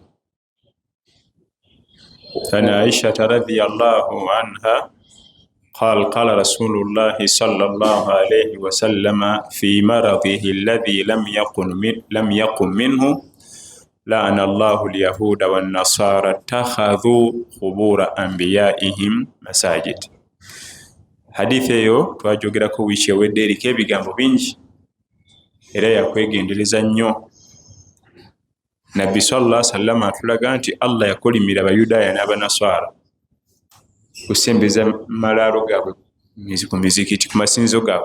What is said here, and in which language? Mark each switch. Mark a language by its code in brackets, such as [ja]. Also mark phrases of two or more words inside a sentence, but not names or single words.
[ar] عن عائشة رضي الله عنها قال قال رسول الله صلى الله عليه وسلم في مرضه الذي لم يقم منه لعن الله اليهود والنصارى اتخذوا قبور أنبيائهم مساجد. [lg] حديث eyo twajogerako wiiki ewedde eriko ebigambo bingi era yakwegendereza nnyo. Nabbi [ar] صلى الله عليه وسلم [lg] atulaga nti Allah yakolimira abayudaaya n'abanaswara kusembeza malaalo gaabwe ku mizikiti, ku masinzo gaabwe.